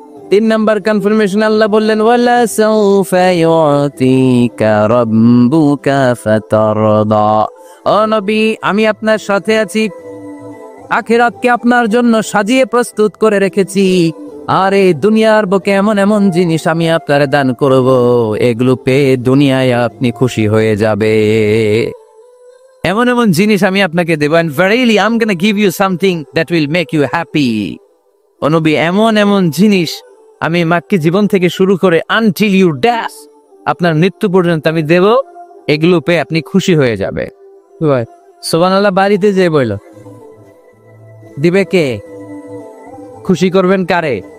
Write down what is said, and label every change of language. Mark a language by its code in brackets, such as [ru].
[bn] 3 number confirmation, আল্লাহ বললেন, [ar] ওয়ালা সাউফা ইউতিকা রাব্বুকা ফাতারদা। [bn] ও নবী, আমি আপনার সাথে আছি, আখিরাতকে আপনার জন্য সাজিয়ে প্রস্তুত করে রেখেছি। আর এই দুনিয়ার বুকে এমন এমন জিনিস আমি আপনারে দান করব, এগুলো পেয়ে দুনিয়ায় আপনি খুশি হয়ে যাবে। এমন এমন জিনিস আমি আপনাকে দেব, [en] and verily I'm gonna give you something that will make you happy। [bn] ও নবী, এমন এমন জিনিস আমি মাক্কি জীবন থেকে শুরু করে [en] until you die, [bn] আপনার মৃত্যু পর্যন্ত আমি দেব, এগুলো পেয়ে আপনি খুশি হয়ে যাবে। সুবহানাল্লাহ। বাড়িতে যে বইল দিবে কে? খুশি করবেন কারে?